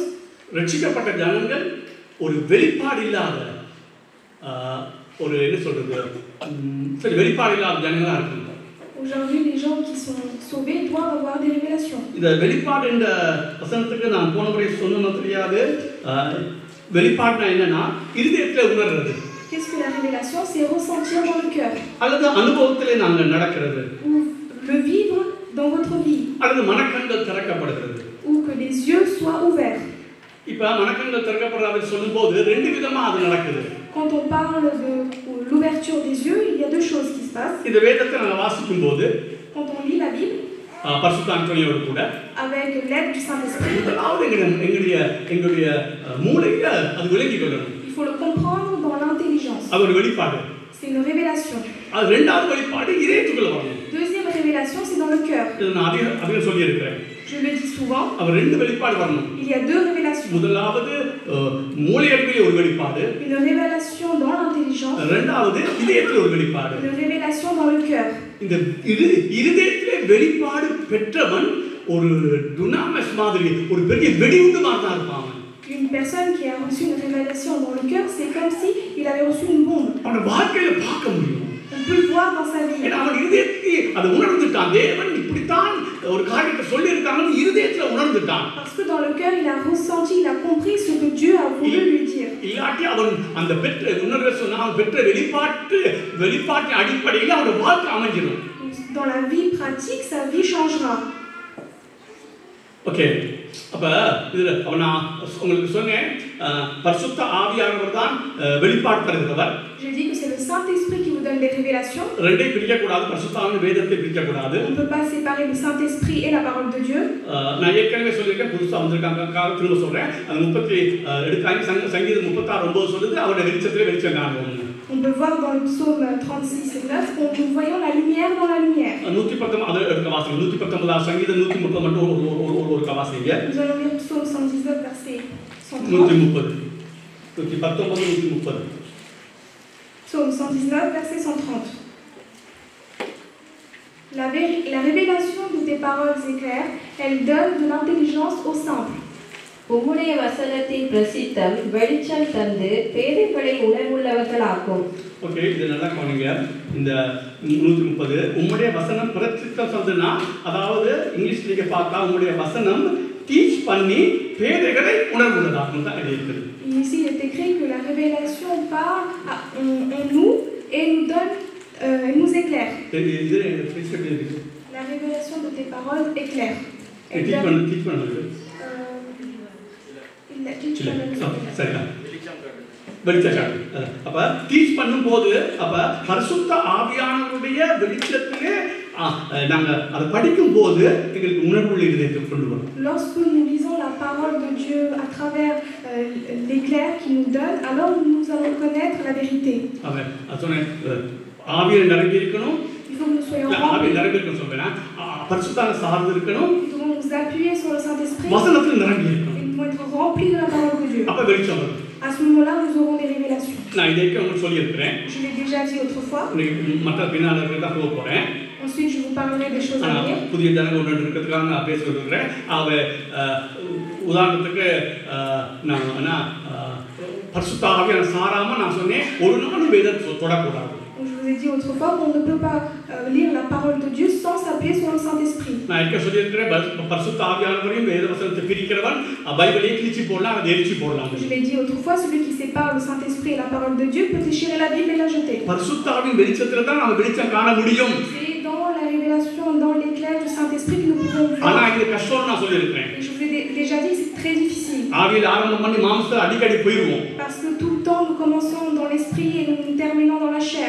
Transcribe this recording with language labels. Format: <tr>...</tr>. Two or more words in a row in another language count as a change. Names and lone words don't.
<ta>ரட்சிக்கப்பட்ட ஜனங்கள் ஒரு வெளிப்பாடு இல்லாத ஒரு என்ன சொல்றது சரி வெளிப்பாடு இல்லாத ஜனங்களா இருக்காங்க.</ta> <fr>Aujourd'hui les gens qui sont sauvés doivent avoir des révélations.</fr> <ta>இந்த வெளிப்பாடு என்ற வசனத்துக்கு நான் போன முறை சொன்னது தெரியாது. வெளிப்பாடுனா என்னன்னா இருதயத்துல உணர்றது.</ta> <fr>Qu'est-ce que la révélation? C'est ressentir dans le cœur.</fr> <ta>அல்லது அனுபவத்திலே நாங்க நடக்கிறது.</ta> <fr>Ou le vivre dans votre vie.</fr> <ta>அல்லது மனக்கண்கள் திறக்கப்படுகிறது.</ta> <fr>Ou que les yeux soient ouverts.</fr> <ta>இப்ப மனக்கண்கள் திறக்கப்படுறத சொல்லும்போது ரெண்டு விதமா அது நடக்குது.</ta> <fr>Quand on parle de l'ouverture des yeux, il y a deux choses qui se passent.</fr> <ta>இந்த வேதத்தை நாங்க வாசிக்கும்போது</ta> <fr>Quand on lit la Bible</fr> <ta>பரிசுத்த அந்தோனியோடு கூட</ta> <fr>avec l'aide du Saint-Esprit,</fr> <ta>முதலாவது எங்களுடைய மூளையில அது விளங்கிக் கொள்ளணும்.</ta> <fr>il faut le comprendre dans l'intelligence.</fr> <ta>அது ஒரு வெளிப்பாடு.</ta> <fr>C'est une révélation.</fr> <ta>அது இரண்டாவது வெளிப்பாடு இதயத்துக்குள்ள வரணும்.</ta> <fr>Deuxième révélation, c'est dans le cœur.</fr> <ta>இது நான் அதிகம் சொல்லி இருக்கிறேன்.</ta> <fr>Je le dis souvent.</fr> <ta>அவர் ரெண்டு வெளிப்பாடு வரணும்.</ta> <fr>Il y a deux révélations.</fr> <ta>முதலாவது மூளையளவில் ஒரு வெளிப்பாடு.</ta> <fr>Une révélation dans l'intelligence.</fr> <ta>இரண்டாவது இதயத்தில் ஒரு வெளிப்பாடு.</ta> <fr>Une révélation dans le cœur.</fr> <ta>இந்த இதயத்திலே வெளிப்பாடு பெற்றவன் ஒரு டுனாமஸ் மாதிரி ஒரு பெரிய வெடிகுண்டு மாதிரி தான் இருப்பான்.</ta> <fr>Une personne qui a reçu une révélation dans le cœur, c'est comme si il avait reçu une bombe.</fr> <ta>அவன வாழ்க்கையில பார்க்க முடியும். On peut le voir dans sa vie. அவன் இதயத்தில் அது உணர்ந்துட்டான். தேவன் இப்படித்தான் ஒரு காரியத்தை சொல்லி இருக்காங்கன்னு இதயத்துல உணர்ந்துட்டான்.</ta> <fr>Parce que dans le cœur, il a ressenti, il a compris ce que Dieu a voulu lui dire.</fr> <ta>இல்லாட்டி அவன் அந்த பெற்ற உணர்வை சொன்னா அவன் பெற்ற வெளிப்பாட்டின் அடிப்படையில் அவனோட வாழ்க்கை அமைஞ்சிடும்.</ta> <fr>Dans la vie pratique, sa vie changera.</fr> <ta>ஓகே, அப்போ இதில் நான் உங்களுக்கு சொன்னேன், பரிசுத்த ஆவியானவர் தான் வெளிப்பாடு தருகிறவர்.</ta> <fr>J'ai dit que c'est le Saint-Esprit qui vous donne des révélations.</fr> <ta>ரெண்டை பிரிக்கக்கூடாது, பரிசுத்த ஆவியான வேதத்தை பிரிக்கக்கூடாது.</ta> <fr>On ne peut pas séparer le Saint-Esprit et la parole de Dieu.</fr> <ta>நான் ஏற்கனவே சொல்லியிருக்கேன், புதுசாக வந்திருக்காங்க திரும்ப சொல்கிறேன். அது 30 எடுக்காங்க சங்கீதம் 36:9 சொல்லுது, அவருடைய வெளிச்சத்திலே வெளிச்சம் காணுவோம்.</ta> <fr>On peut voir dans le psaume 36:9 qu'on nous voyons la lumière dans la lumière.</fr> <ta>119 அது எடுக்க வாசிங்க. 119 சங்கீதம் 130 மட்டும் ஒரு வாசிங்க.</ta> <fr>Nous allons lire psaume 119 verset 130. 130 119 Psaume 119 verset 130. La révélation de tes paroles est claire, elle donne de l'intelligence aux simples.</fr> <ta>உம்முடைய வசனத்தின் பிரசித்தம் வெளிச்சம் தந்து பேதைகளை உணர்வுள்ளவர்களாக்கும். ஓகே, இது நல்லா கவனிங்க. இந்த 130 உம்முடைய வசனம் பிரசித்தம் தந்துனா, அதாவது இங்கிலீஷ் நீங்க பார்த்தா உம்முடைய வசனம் டீச் பண்ணி பேதைகளை உணர்வுள்ளதாக்கும் தான் இருக்குது.</ta> <fr>Ici il est écrit que la révélation parle en nous et nous donne nous éclaire. La révélation de tes paroles est claire.</fr> <ta>டீச் பண்ணுது. அப்ப டீச் பண்ணும்போது அப்ப பரிசுத்த ஆவியானவருடைய வெளிச்சத்திலே நாங்க அதை படிக்கும் போது எங்களுக்கு உணர்வுள்ள இதயத்தை கொண்டு வரும்.</ta> <fr>Lorsque nous lisons la parole de Dieu à travers l'éclair qu'il nous donne, alors nous allons connaître la vérité.</fr> <ta>Amen. சொன்னேன், ஆவியில் நிரம்பி இருக்கணும்.</ta> <fr>Il faut que nous soyons remplis.</fr> <ta>ஆவியில் நிரம்பி இருக்கணும் சொல்றேன். பரிசுத்தான சார்ந்து இருக்கணும்.</ta> <fr>Nous devons nous appuyer sur le Saint-Esprit.</fr> <ta>வசனத்தில் நிரம்பி இருக்கணும்.</ta> <fr>Nous devons être remplis de la parole de Dieu.</fr> <ta>அப்ப வெளிச்சம் வரும்.</ta> <fr>À ce moment-là, nous aurons des révélations.</fr> <ta>நான் இதை உங்களுக்கு சொல்லி இருக்கிறேன்.</ta> <fr>Je l'ai déjà dit autrefois.</fr> <ta>மற்ற பின்னால தான் போக போறேன்.</ta> <fr>Ensuite, je vous parlerai des choses à venir.</fr> <ta>புதிய ஜனங்கள் ஒன்று இருக்கிறதுக்காக நான் பேச இருக்கிறேன். உதாரணத்துக்கு நான் பரிசுத்த ஆவியான சாராம நான் சொன்னேன், ஒரு நாள் வேதத்தை தொடக்கூடாது.</ta> <fr>Je vous ai dit autrefois qu'on ne peut pas lire la parole de Dieu sans s'appuyer sur le Saint-Esprit.</fr> <ta>நான் என்ன சொல்லியிருக்கிறேன், பரிசுத்த ஆவியானவரையும் வேத வசனத்தை பிரிக்கிறவன் பைபிளை கிழிச்சு போடலாம், அதை எரிச்சு போடலாம்.</ta> <fr>Je l'ai dit autrefois, celui qui sépare le Saint-Esprit et la parole de Dieu peut déchirer la Bible et la jeter.</fr> <ta>பரிசுத்த ஆவியின் வெளிச்சத்துல தான் நாம வெளிச்சம் காண முடியும்.</ta> <fr>C'est dans la révélation, dans l'éclair du Saint-Esprit que nous pouvons voir.</fr> <ta>ஆனா இது கஷ்டம்னு நான் சொல்லியிருக்கிறேன்.</ta> <fr>Et je vous ai déjà dit que c'est très difficile.</fr> <ta>ஆவியில் ஆரம்பம் பண்ணி மாம்சத்துல அடிக்கடி போயிடுவோம்.</ta> <fr>Parce que tout le temps nous commençons dans l'esprit et nous terminons dans la chair.</fr>